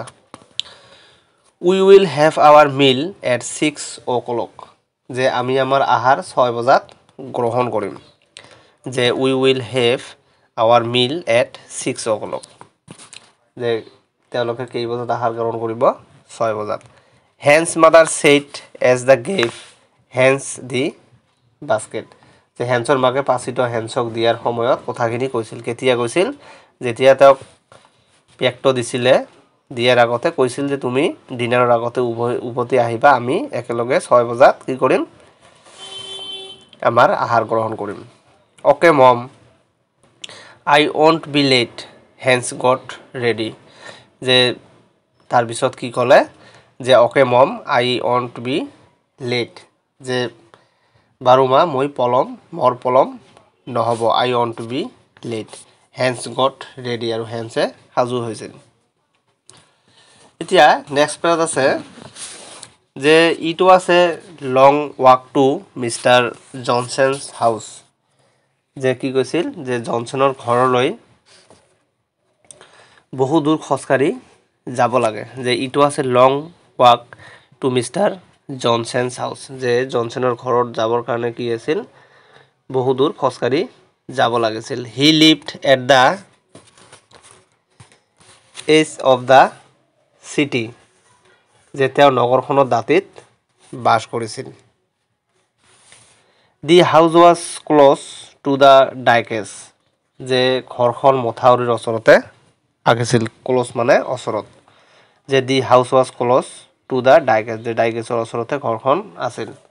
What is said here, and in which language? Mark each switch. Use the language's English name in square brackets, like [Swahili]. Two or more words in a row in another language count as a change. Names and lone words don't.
[English] we will have our meal at 6 o'clock, [Assamese] যে আমি আমাৰ আহাৰ 6 বজাত গ্ৰহণ কৰিম। যে [English] we will have our meal at 6 o'clock, [Assamese] যে তেওঁলোকে কেই বজাত আহাৰ গ্ৰহণ কৰিব, 6 বজাত। [English] Hans mother said as the gave Hans the basket, [Assamese] যে হেন্সৰ মাকে পাচিটো হেন্সক দিয়াৰ সময়ত কথাখিনি কৈছিল। কেতিয়া কৈছিল, যেতিয়া তেওঁক পেকটো দিছিলে, দিয়াৰ আগতে কৈছিল যে তুমি ডিনাৰৰ আগতে উভতি আহিবা, আমি একেলগে 6 বজাত কি কৰিম, আমাৰ আহাৰ গ্ৰহণ কৰিম। [English] okay mom, I won't be late, Hans got ready, [Assamese] যে তাৰপিছত কি ক'লে যে [English] okay mom I won't be late, [Assamese] যে বাৰু মা মই মোৰ পলম নহ'ব, [English] I won't to be late. Hans got ready, [Assamese] আৰু হেন্সে সাজু হৈছিল। এতিয়া [English] next page [Assamese] আছে যে [English] it was a long walk to Mister Johnson's house, [Assamese] যে কি কৈছিল যে জনছনৰ ঘৰলৈ বহু দূৰ খোজকাঢ়ি যাব লাগে। যে [English] it was a long walk to Mister Johnson's house, [Assamese] যে জনছনৰ ঘৰত যাবৰ কাৰণে কি আছিল, বহু দূৰ খোজকাঢ়ি যাব লাগিছিল। [English] he lived at the edge of the city, [Assamese] যে তেওঁ নগৰখনৰ দাঁতিত বাস কৰিছিল। [English] the house was close to the dikes, [Assamese] যে ঘৰখন মথাউৰিৰ ওচৰতে আছিল। ক্ল'জ মানে ওচৰত, যে [English] the house was close to the dikes, [Assamese] যে ডাইকেছৰ ওচৰতে ঘৰখন আছিল।